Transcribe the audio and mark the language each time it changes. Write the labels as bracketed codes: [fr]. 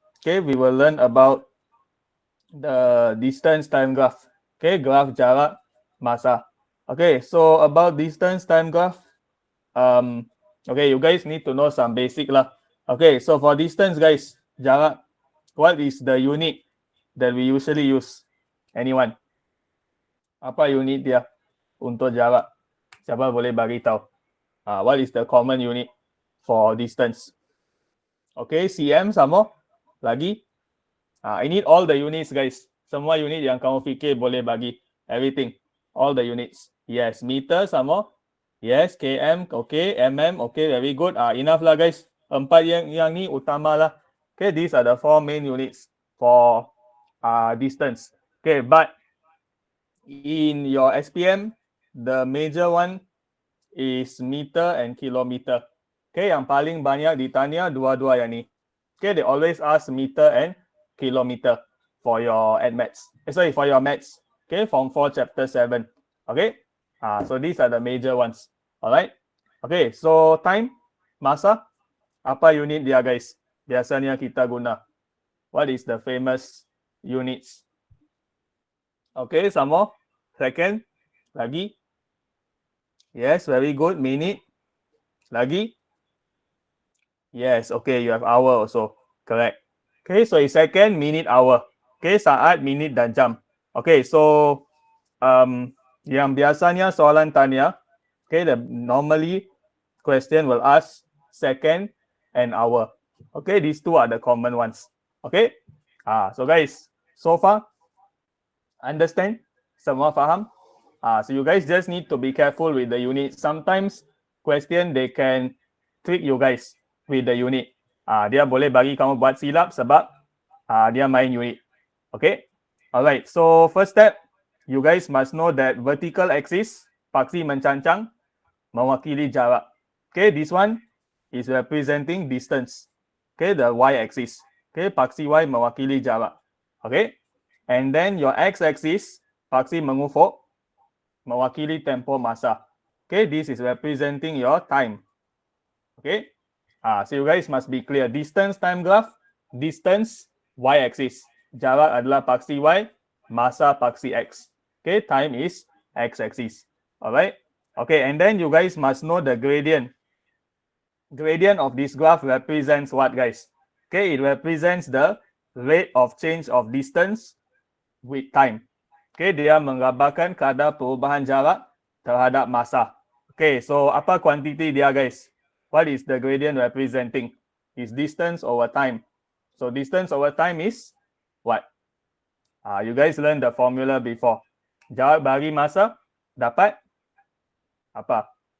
[en] Okay, we will learn about the distance time graph. Okay, [ms] graph jarak masa. [en] Okay, so about distance time graph, okay, you guys need to know some basic lah. Okay, so for distance guys, jarak, what is the unit that we usually use? Anyone? [ms] Apa unit dia untuk jarak? Siapa boleh bagi tahu? [en] What is the common unit for distance? Okay, cm [ms] sama lagi. [en] I need all the units guys. [ms] Semua unit yang kamu fikir boleh bagi. [en] Everything. All the units. Yes, meter sama. Yes, km, okay, mm, okay, very good. Enough lah guys. [ms] Empat yang ni utama lah. [en] Okay, these are the four main units for distance. Okay, but in your SPM, the major one is meter and kilometer. [ms] Okay, yang paling banyak ditanya dua-dua yang ni. [en] Okay, they always ask meter and kilometer for your maths. For your maths. Okay, Form 4 Chapter 7. Okay, so these are the major ones. Alright. Okay, so time, masa, [ms] apa unit dia [en] guys? [ms] Biasanya kita guna. [en] What is the famous units? Okay, some more. Second, lagi. Yes, very good. Minute, lagi. Yes, okay, you have hour also. Correct. Okay, so it's second, minute, hour. Okay, [ms] saat, minit, dan jam. [en] Okay, so [ms] yang biasanya soalan tanya, [en] okay, normally question will ask second and hour. Okay, these two are the common ones. Okay, so guys, so far, understand? [ms] Semua faham? [en] So you guys just need to be careful with the unit. Sometimes question they can trick you guys with the unit. [ms] Dia boleh bagi kamu buat silap sebab dia main unit. [en] Okay? Alright, so first step, you guys must know that vertical axis, [ms] paksi mencancang, mewakili jarak. [en] Okay, this one is representing distance. Okay, the y-axis. Okay, [ms] paksi y mewakili jarak. [en] Okay, and then your x-axis, [ms] paksi mengufuk, mewakili tempoh masa. [en] Okay, this is representing your time. Okay, so you guys must be clear. Distance time graph, distance y-axis. [ms] Jarak adalah paksi y, masa paksi x. [en] Okay, time is x-axis. Alright. Okay, and then you guys must know the gradient. Gradient of this graph represents what, guys? Okay, it represents the rate of change of distance with time. [ms] Okay, dia menggambarkan kadar perubahan jarak terhadap masa. [en] Okay, so [ms] apa kuantiti dia, [en] guys? What is the gradient representing? Is distance over time. So distance over time is what? You guys learned the formula before. [ms] Jarak bagi masa dapat apa?